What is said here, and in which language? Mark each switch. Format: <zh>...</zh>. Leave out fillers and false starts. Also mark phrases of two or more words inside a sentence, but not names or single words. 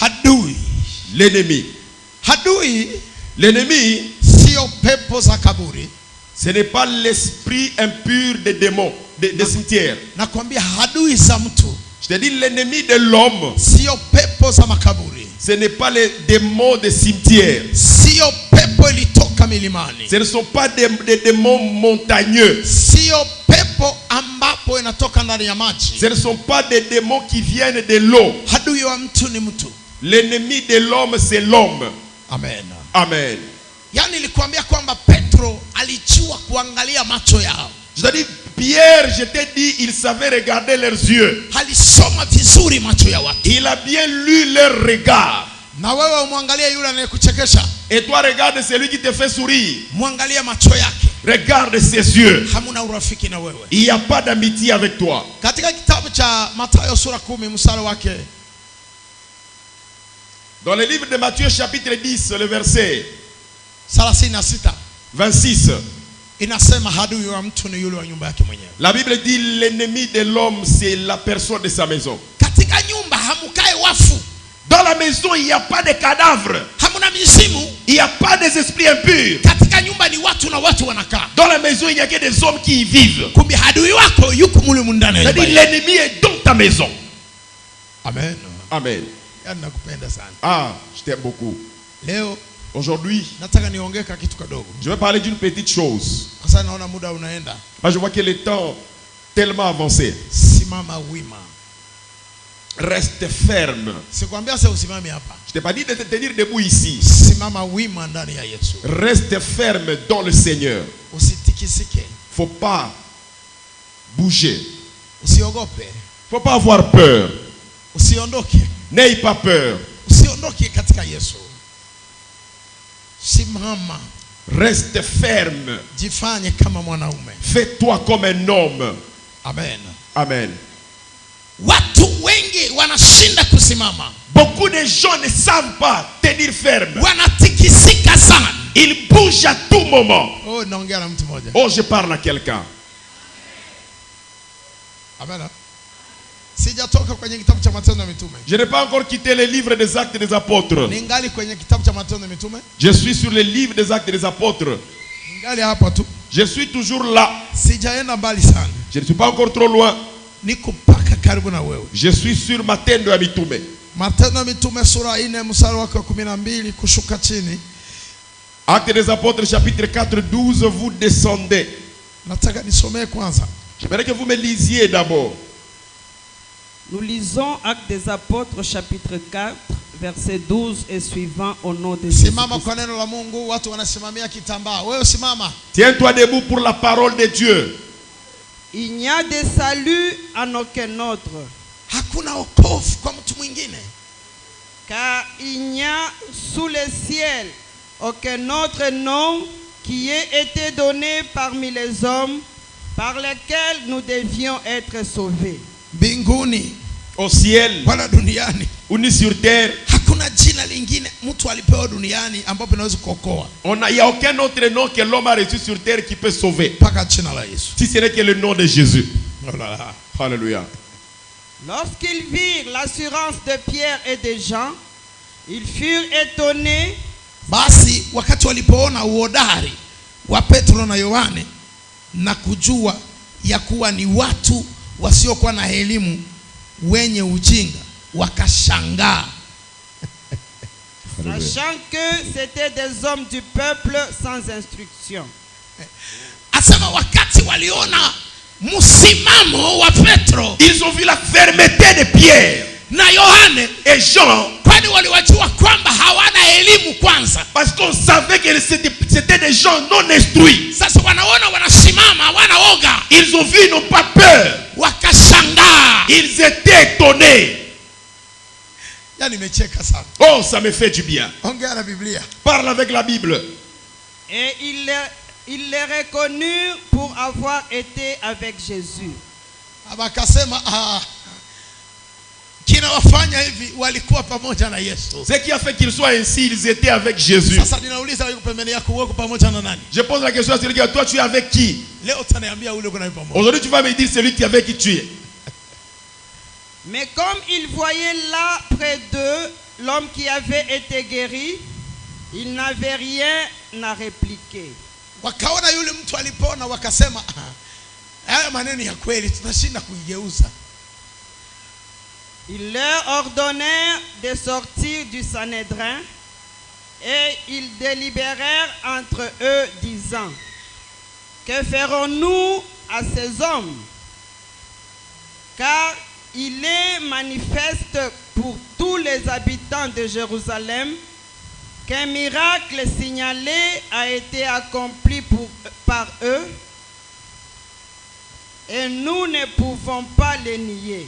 <sw>adui.</sw> <fr>L'ennemi.</fr> <sw>Adui</sw> <fr>L'ennemi,</fr> <sw>sio pepo za kaburi.</sw> <fr>ce n'est pas l'esprit impur des démons, des cimetières.</fr> <sw>Nakwambia adui za mtu</sw> <fr>Je te dis, l'ennemi de l'homme,</fr> <sw>sio pepo za makaburi.</sw> <fr>ce n'est pas les démons des cimetières.</fr> <sw>Sio pepo ilitoka milimani.</sw> <fr>Ce ne sont pas des démons montagneux.</fr> <sw>Sio pepo ambapo inatoka ndani ya maji.</sw> <fr>Ce ne sont pas des démons qui viennent de l'eau.</fr> <sw>Adui wa mtu ni mtu.</sw> <fr>L'ennemi de l'homme, c'est l'homme.</fr> <sw>Amen.</sw> <fr>Amen.</fr> <sw>Yani nilikwambia kwamba Petro alijua kuangalia macho yao.</sw> <fr>Je te dis, Pierre, je t'ai dit, il savait regarder leurs yeux.</fr> <sw>Alisoma vizuri macho ya watu.</sw> <fr>Il a bien lu leur regard.</fr> <sw>Na wewe umwangalie yule anayekuchekesha.</sw> <fr>Et toi, regarde celui qui te fait sourire.</fr> <sw>Mwangalie macho yake.</sw> <fr>Regarde ses yeux.</fr> <sw>Hamuna urafiki na wewe.</sw> <fr>Il n'y a pas d'amitié avec toi.</fr> <sw>Katika kitabu cha Mathayo sura 10 mstari wake.</sw> <fr>Dans le livre de Matthieu chapitre 10, le verset</fr> <sw>36</sw> <fr>26.</fr> <sw>inasema adui wa mtu ni yule wa nyumba yake mwenyewe.</sw> <fr>La Bible dit l'ennemi de l'homme, c'est la personne de sa maison.</fr> <sw>Katika nyumba hamukae wafu.</sw> <fr>Dans la maison, il n'y a pas de cadavres.</fr> <sw>Hamuna mizimu.</sw> <fr>Il n'y a pas des esprits impurs.</fr> <sw>Katika nyumba ni watu na watu wanakaa.</sw> <fr>Dans la maison, il n'y a que des hommes qui y vivent.</fr> <sw>Kumbe adui wako yuko mule mundani.</sw> <fr>C'est-à-dire l'ennemi est dans ta maison.</fr> <sw>Amen.</sw> <fr>Amen.</fr> <sw>Yani nakupenda sana.</sw> <fr>Ah, je t'aime beaucoup.</fr> <sw>Leo</sw> <fr>Aujourd'hui,</fr> <sw>nataka niongee kitu kadogo.</sw> <fr>je vais parler d'une petite chose.</fr> <sw>Kwa sababu naona muda unaenda.</sw> <fr>Parce que je vois que le temps tellement avancé.</fr> <sw>Simama wima.</sw> <fr>Reste ferme.</fr> <sw>Sikwambia sasa usimame hapa.</sw> <fr>Je t'ai pas dit de te tenir debout ici.</fr> <sw>Simama wima ndani ya Yesu.</sw> <fr>Reste ferme dans le Seigneur.</fr> <sw>Usitikisike.</sw> <fr>Faut pas bouger.</fr> <sw>Usiogope.</sw> <fr>Faut pas avoir peur.</fr> <sw>Usiondoke.</sw> <fr>N'aie pas peur.</fr> <sw>Usiondoke katika Yesu. Simama.</sw> <fr>Reste ferme.</fr> <sw>Jifanye kama mwanaume.</sw> <fr>Fais-toi comme un homme.</fr> <sw>Amen.</sw> <fr>Amen.</fr> <sw>Watu wengi wanashinda kusimama.</sw> <fr>Beaucoup de gens ne savent pas tenir ferme.</fr> <sw>Wanatikisika sana.</sw> <fr>Ils bougent à tout moment.</fr> <sw>Oh, naongea na mtu mmoja.</sw> <fr>Oh, je parle à quelqu'un.</fr> <sw>Amen. Sijatoka kwenye kitabu cha Matendo ya Mitume.</sw> <fr>Je n'ai pas encore quitté le livre des Actes des Apôtres.</fr> <sw>Ningali kwenye kitabu cha Matendo ya Mitume.</sw> <fr>Je suis sur le livre des Actes des Apôtres.</fr> <sw>Ningali hapa tu.</sw> <fr>Je suis toujours là.</fr> <sw>Sijaenda mbali sana.</sw> <fr>Je ne suis pas encore trop loin.</fr> <sw>Niko paka karibu na wewe.</sw> <fr>Je suis sur Matendo ya Mitume.</fr> <sw>Matendo ya Mitume sura 4 mstari wake wa 12 kushuka chini.</sw> <fr>Actes des Apôtres chapitre 4 12, vous descendez. Nataka nisomee kwanza. J'aimerais que vous me lisiez d'abord. Nous lisons Actes des Apôtres chapitre 4 verset 12 et suivant au nom de Jésus.</fr> <sw>Simama kwa neno la Mungu, watu wanasimamia kitambaa. Wewe simama.</sw> <fr>Tiens-toi debout pour la parole de Dieu. Il n'y a de salut en aucun autre.</fr> <sw>Hakuna wokovu kwa mtu mwingine.</sw> <fr>Car il n'y a sous le ciel aucun autre nom qui ait été donné parmi les hommes par lequel nous devions être sauvés.</fr> <sw>Mbinguni,</sw> <fr>Au ciel,</fr> <sw>wala duniani,</sw> <fr>ou ni sur terre,</fr> <sw>hakuna jina lingine mtu alipewa duniani ambapo inaweza kuokoa</sw> <fr>il n'y a aucun autre nom que l'homme a reçu sur terre qui peut sauver.</fr> <sw>mpaka jina la Yesu.</sw> <fr>Si ce n'est que le nom de Jésus. Oh là là. Alléluia. Lorsqu'ils virent l'assurance de Pierre et de Jean, ils furent étonnés.</fr> <sw>Basi wakati walipoona uhodari wa Petro na Yohane na kujua ya kuwa ni watu wasiokuwa na elimu wenye ujinga, wakashangaa.</sw> <fr>Sachant que c'était des hommes du peuple sans instruction.</fr> <sw>Asema wakati waliona msimamo wa Petro,</sw> <fr>Ils ont vu la fermeté de Pierre</fr> <sw>na Yohane</sw> <fr>et Jean,</fr> <sw>kwani waliwajua kwamba hawana elimu kwanza.</sw> <fr>parce qu'on savait que c'était des gens non instruits.</fr> <sw>Sasa wanaona wanasimama hawana oga,</sw> <fr>Ils ont vu, ils n'ont pas peur.</fr> <sw>wakashangaa.</sw> <fr>Ils étaient étonnés.</fr> <sw>Yani nimecheka sana.</sw> <fr>Oh, ça me fait du bien.</fr> <sw>Ongea na Biblia.</sw> <fr>Parle avec la Bible. Et ils les reconnurent pour avoir été avec Jésus.</fr> <sw>Akasema kina wafanya hivi walikuwa pamoja na Yesu.</sw> <fr>Ce qui a fait qu'ils soient ainsi, ils étaient avec Jésus.</fr> <sw>Sasa ninauliza yuko pembeni yako, wewe uko pamoja na nani?</sw> <fr>Je pose la question à celui qui est, toi tu es avec qui?</fr> <sw>Leo utaniambia ule uko naye pamoja.</sw> <fr>Aujourd'hui tu vas me dire celui qui avec qui tu es. Mais comme ils voyaient là près d'eux l'homme qui avait été guéri, il n'avait rien à répliquer.</fr> <sw>Wakaona yule mtu alipona wakasema haya maneno ya kweli tunashinda kuigeuza.</sw> <fr>Il leur ordonnèrent de sortir du Sanhédrin et ils délibérèrent entre eux disant: que ferons-nous à ces hommes? Car il est manifeste pour tous les habitants de Jérusalem qu'un miracle signalé a été accompli par eux, et nous ne pouvons pas les nier.</fr>